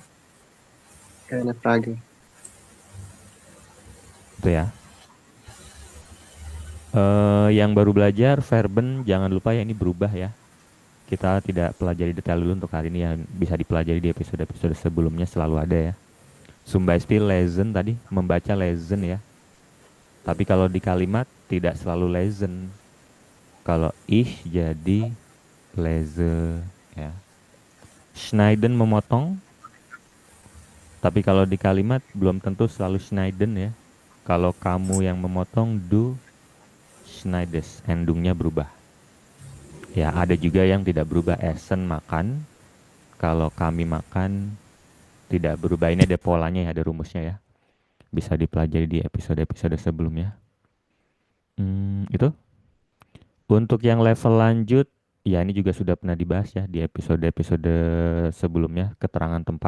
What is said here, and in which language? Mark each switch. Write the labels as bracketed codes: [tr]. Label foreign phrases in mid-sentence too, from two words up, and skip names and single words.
[de] Keine Frage. [id] Itu ya. Yang baru belajar verben jangan lupa ya, ini berubah ya. Kita tidak pelajari detail dulu untuk hari ini ya, bisa dipelajari di episode-episode sebelumnya, selalu ada ya. [de] Zum Beispiel lesen [id] tadi, membaca lesen ya. Tapi kalau di kalimat tidak selalu lesen. Kalau ich jadi lese ya. Schneiden memotong. Tapi kalau di kalimat belum tentu selalu schneiden ya. Kalau kamu yang memotong, [de] du schneidest, [id] endungnya berubah. Ya, ada juga yang tidak berubah, essen makan. Kalau kami makan tidak berubah. Ini ada polanya ya, ada rumusnya ya. Bisa dipelajari di episode-episode sebelumnya. Itu. Untuk yang level lanjut, ya ini juga sudah pernah dibahas ya di episode-episode sebelumnya, keterangan tempat.